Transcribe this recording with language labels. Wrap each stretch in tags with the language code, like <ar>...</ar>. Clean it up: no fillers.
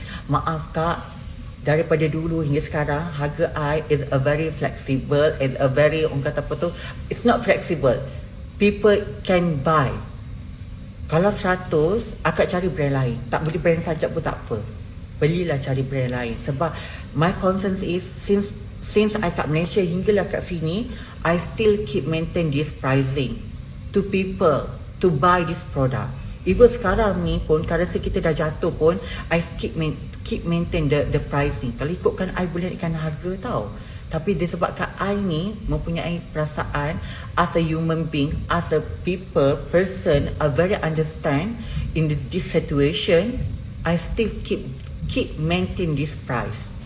<ms>Maaf kak, daripada dulu hingga sekarang harga</ms> <en>I is a very flexible and a very,</en> <ms>orang kata apa tu,</ms> <en>it's not flexible. People can buy.</en> <ms>Kalau 100, akak cari brand lain. Tak boleh brand sajak pun tak apa. Belilah cari brand lain.</ms> <en>Sebab my concern is since I</en> <ms>kat Malaysia hinggalah kat sini,</ms> <en>I still keep maintain this pricing to people to buy this product.</en> <ms>Even sekarang ni pun, currency kita dah jatuh pun,</ms> <en>I keep maintain the pricing.</en> <ms>Kalau ikutkan I boleh naikkan harga tau. Tapi disebabkan I ni mempunyai perasaan</ms> <en>as a human being, as a person, I very understand in this situation, I still keep maintain this price.</en>